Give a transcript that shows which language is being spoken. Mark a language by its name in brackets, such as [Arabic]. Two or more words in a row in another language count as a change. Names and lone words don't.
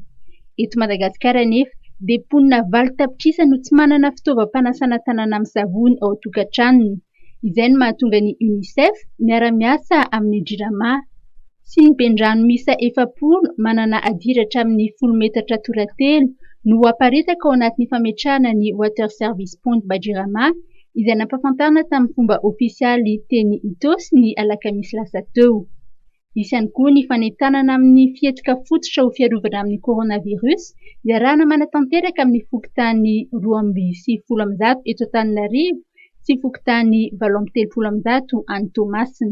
[Malagasy] Eto Madagasikara anefa dia mponina valo tapitrisa no tsy manana fitaovam-panasana tanana amin'ny savony ao tokantranony. Izay no mahatonga ny UNICEF miara-miasa amin'ny Jirama. Sinibendrano misa 400 manana adiratra amin'ny 10 metatra toratelo no aparitaka ao anatin'ny fametrahana ny [English] water service point by Jirama, [Malagasy] izay nampafantarina tamin'ny fomba ofisialy teny Itosy ny alakamisy lasa teo. Misy ihany koa ny fanentanana amin'ny fihetsika fototra ho fiarovana amin'ny coronavirus, iarahana manatanteraka amin'ny fokotany 230 eto Antananarivo sy fokotany 730 any Toamasina.